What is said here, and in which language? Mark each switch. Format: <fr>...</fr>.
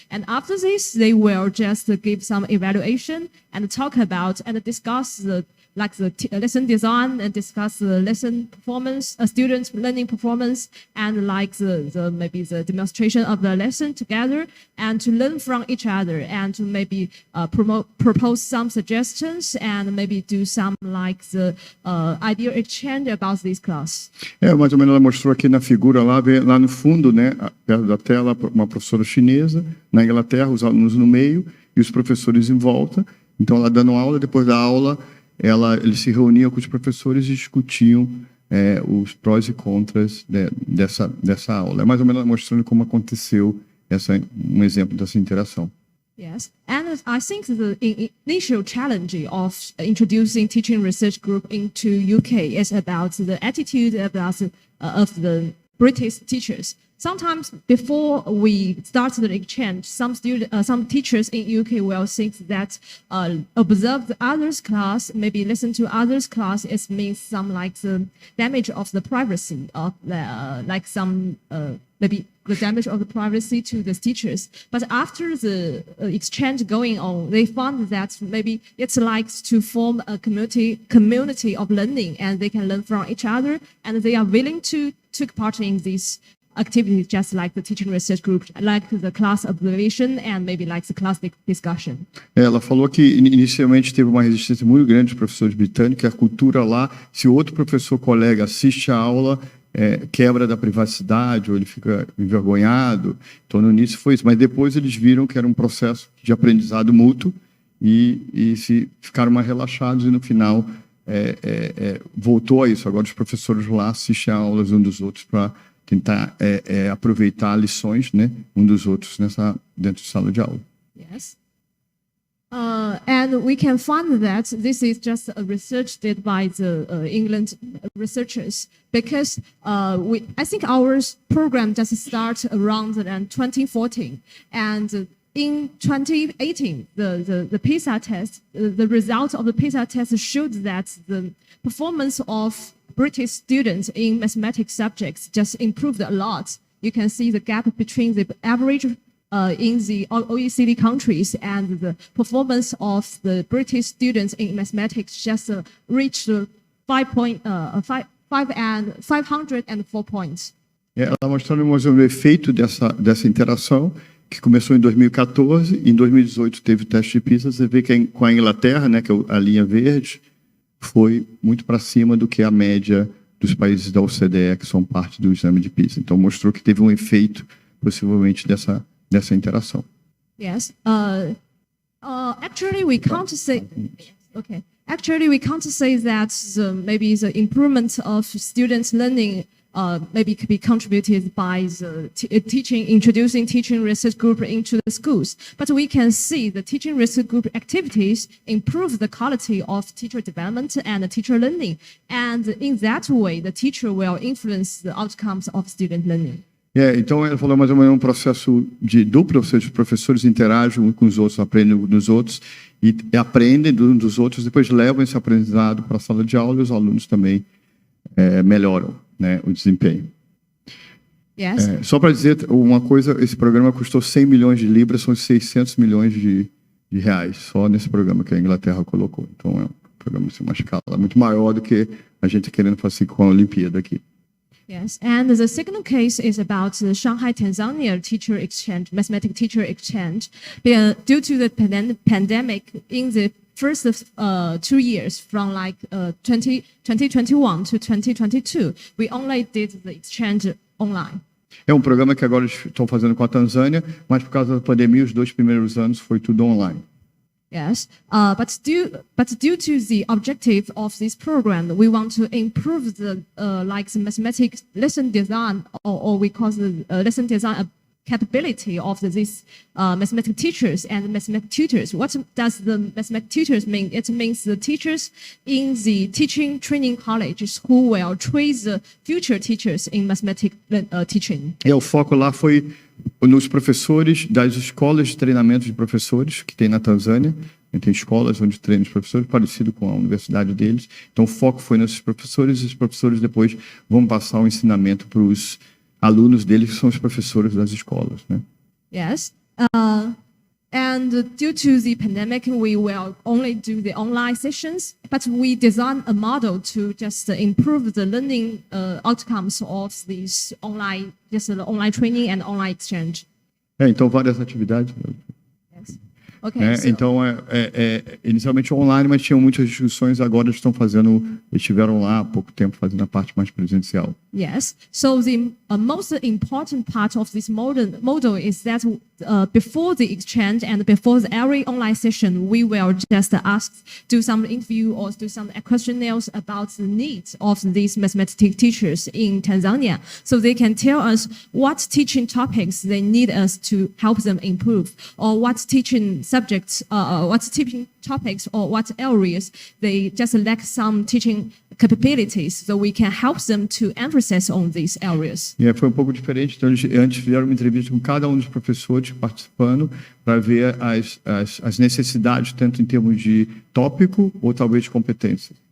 <en>And after this, they will just give some evaluation and talk about and discuss the lesson design and discuss the lesson performance, students' learning performance, and like maybe the demonstration of the lesson together, and to learn from each other, and to maybe propose some suggestions, and maybe do some like the idea exchange about this class.</en> <pt>Mais ou menos ela mostrou aqui na figura lá no fundo, né, perto da tela, uma professora chinesa na Inglaterra, os alunos no meio e os professores em volta. Então ela dando aula, depois da aula eles se reuniam com os professores e discutiam os prós e contras dessa aula. É mais ou menos mostrando como aconteceu um exemplo dessa interação.</pt> <en>Yes, and I think the initial challenge of introducing teaching research group into UK is about the attitude of the British teachers. Sometimes before we start the exchange, some teachers in UK will think that observe the others' class, maybe listen to others' class, it means some like the damage of the privacy of maybe the damage of the privacy to the teachers. But after the exchange going on, they found that maybe it's like to form a community of learning, and they can learn from each other, and they are willing to take part in this activities, just like the teaching research group, like the class observation, and maybe like the class discussion.</en> <pt>Ela falou que inicialmente teve uma resistência muito grande dos professores britânicos. A cultura lá, se outro professor colega assiste a aula, quebra da privacidade ou ele fica envergonhado. Então no início foi isso, mas depois eles viram que era um processo de aprendizado mútuo e se ficaram mais relaxados e no final voltou a isso. Agora os professores lá assistem a aulas uns dos outros para tentar aproveitar lições, né, dos outros dentro de sala de aula.</pt> <en>Yes. And And we can find that this is just a research did by the England researchers, because I think our program just started around 2014, and in 2018, the PISA test, the result of the PISA test showed that the performance of British students in mathematics subjects just improved a lot. You can see the gap between the average in the OECD countries and the performance of the British students in mathematics just reached 504 points.</en> <pt>Ela mostrando mais o efeito dessa interação, que começou em 2014, em 2018 teve o teste de PISA. Você vê que com a Inglaterra, né, que é a linha verde, foi muito para cima do que a média dos países da OCDE, que são parte do exame de PISA. Então mostrou que teve um efeito, possivelmente, dessa interação.</pt> <en>Yes. Actually, we can't say. Okay. Actually, we can't say that maybe the improvement of students' learning maybe could be contributed by the introducing teaching research group into the schools. But we can see the teaching research group activities improve the quality of teacher development and teacher learning. And in that way, the teacher will influence the outcomes of student learning.</en> <pt>Então, ela falou mais ou menos um processo de duplo, ou seja, os professores interagem uns com os outros, aprendem uns dos outros e aprendem uns dos outros, depois levam esse aprendizado para a sala de aula e os alunos também melhoram, né, o desempenho.</pt> <en>Yes.</en> <pt>Só para dizer uma coisa, esse programa custou 100 milhões de libras, são 600 milhões de reais, só nesse programa que a Inglaterra colocou. Então, é um programa de uma escala muito maior do que a gente querendo fazer com a Olimpíada aqui.</pt> <en>Yes, and the second case is about the Shanghai, Tanzania teacher exchange, mathematics teacher exchange. Due to the pandemic, in the first 2 years, from 2021 to 2022, we only did the exchange online.</en> <pt>É um programa que agora estão fazendo com a Tanzânia, mas por causa da pandemia, os 2 primeiros anos foi tudo online.</pt> <en>Yes, but due to the objective of this program, we want to improve the the mathematics lesson design, or we call the lesson design capability of these mathematics teachers and mathematics tutors. What does the mathematics tutors mean? It means the teachers in the teaching training colleges who will train the future teachers in mathematics teaching.</en> <pt>O foco lá foi nos professores das escolas de treinamento de professores que tem na Tanzânia. Tem escolas onde treinam os professores, parecido com a universidade deles. Então, o foco foi nesses professores, e os professores depois vão passar o ensinamento para os alunos deles, que são os professores das escolas, né?</pt> <en>Yes. And due to the pandemic, we will only do the online sessions, but we designed a model to just improve the learning outcomes of these online training and online exchange.</en> <pt>Então, várias atividades.</pt> <en>Yes. Okay,</en> <pt>Então, inicialmente online, mas tinham muitas discussões, agora estiveram lá há pouco tempo fazendo a parte mais presencial.</pt> <en>Yes, so the most important part of this model is that before the exchange and before every online session, we will just do some interview or do some questionnaires about the needs of these mathematics teachers in Tanzania, so they can tell us what teaching topics they need us to help them improve, or what teaching subjects, what teaching topics or what areas they just lack some teaching capabilities, so we can help them to emphasize on these areas.</en> <pt>Foi um pouco diferente, então eles antes fizeram uma entrevista com cada um dos professores participando para ver as necessidades, tanto em termos de tópico ou talvez de competência.</pt>